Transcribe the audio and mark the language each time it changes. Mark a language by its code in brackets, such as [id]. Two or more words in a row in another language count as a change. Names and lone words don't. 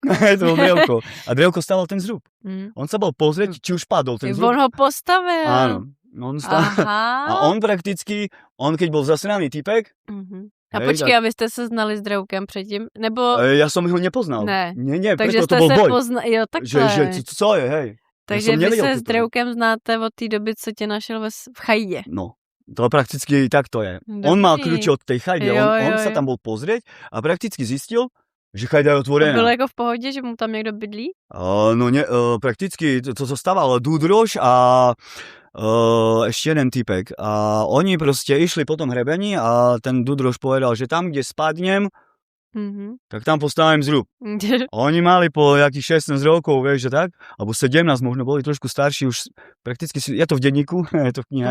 [sk] To bol drevko. A drevko stalo ten zrub. On sa bol pozrieť, či už padol ten zrub. On ho postavil. Áno. A on prakticky, keď bol zasraný typek, [cs] a počkej, a vy ste sa znali s drevkem předtím? Nebo... [sk] Ja som ho nepoznal. [cs] Ne. [sk] Nie, takže preto to bol boj. [cs] Jo, takhle. Že co je, hej. Takže vy se s drevkem znáte od té doby, co tě našel v chajdě. [sk] No. To prakticky tak to je. On mal kľúče od tej chajdy, on sa tam bol pozrieť a prakticky zistil, že chajda je otvorená. [cs] Bylo jako v pohodě, že mu tam někdo bydlí? [sk] No ne, prakticky to zostával Dúdroš a ešte jeden typek. A oni proste išli po tom hrebení a ten Dúdroš povedal, že tam, kde spadnem, tak tam postavím zrub. A oni mali po jakých 16 rokov, vieš, že tak? Alebo 17, možno boli trošku starší, už prakticky, je to v denníku, je to v knihe.